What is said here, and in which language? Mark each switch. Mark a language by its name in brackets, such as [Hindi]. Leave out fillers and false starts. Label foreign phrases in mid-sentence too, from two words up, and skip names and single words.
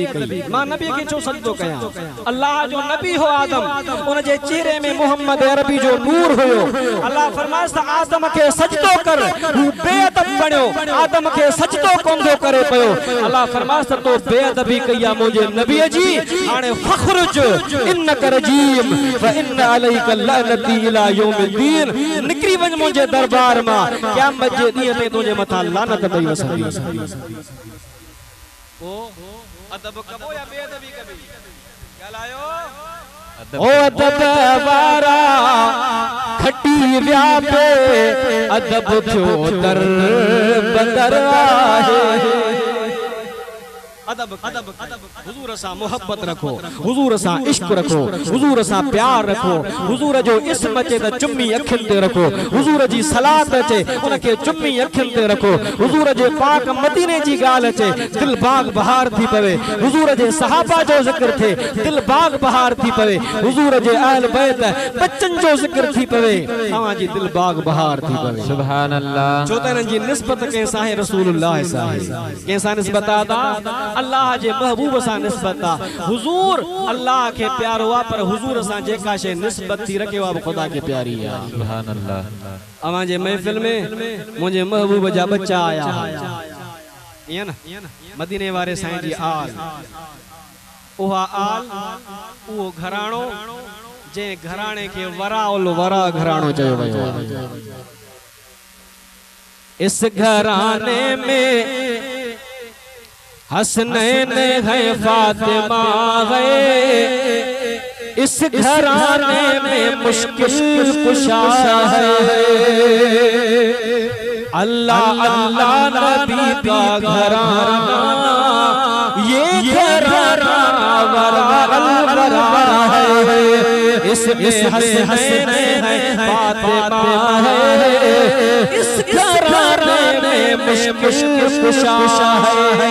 [Sindhi] कई मां नबी के छो सजदो कया अल्लाह जो नबी हो आदम उन जे चेहरे में मोहम्मद अरबी जो नूर होयो अल्लाह फरमायस आदम के सजदो कर हु बेअदब बणियो आदम के सजदो कोंदो करे पयो अल्लाह फरमायस तो बेअदबी कया मुझे नबी जी हाने [Arabic] فاخرج إنك رجيم و إن عليك لعنتي إلى يوم الدين [Sindhi] निकरी वञ मुझे दरबार मां क़यामत जे ॾींहं ते तुझे मथा लानत पई वसंदी ओ अदब कबो या बेअदबी कबी ॻाल्हायो ओ अदब वारा खटी व्या पे अदब थियो दर बदर आहे अदब हुजूर सा मोहब्बत रखो, हुजूर सा इश्क रखो, हुजूर सा प्यार रखो, हुजूर जो इस्म अचे त चुम्मी अखिन ते रखो, हुजूर जी सलात अचे उनके चुम्मी अखिन ते रखो, हुजूर जे पाक मदीने जी गाल अचे दिल बाग बहार थी पवे, हुजूर जे सहाबा जो जिक्र थे दिल बाग बहार थी पवे, हुजूर जे अहल बैत बच्चन जो जिक्र थी पवे तवां जी दिल बाग बहार थी पवे। [Arabic] سبحان الله. [Sindhi] छो त इन्हनि जी निस्बत कंहिं सां रसूलुल्लाह सां कंहिं सां निस्बत आ अल्लाह जे महबूब सां निस्बत आ। हुजूर अल्लाह के प्यारो आ पर हुजूर सां जेका शे निस्बत थी रखे वा खुदा के प्यारी आ। [Arabic] سبحان الله. [Sindhi] अवां जे महफिल में मुझे महबूब जा बच्चा आया ये ना मदीने वाले साईं जी आल उहा आल वो घराणो जे घराणे के वराउल वरा घराणो चयो वयो आहे। [Urdu] اس گھرانے میں حسنین ہے فاطمہ ہے، اس گھرانے میں مشکل کشا ہے, اللہ اللہ نبی کا گھرانا یہ گھرانا ورا ہے، اس میں حسنین ہے فاطمہ ہے، اس گھرانے میں مشکل کشا ہے.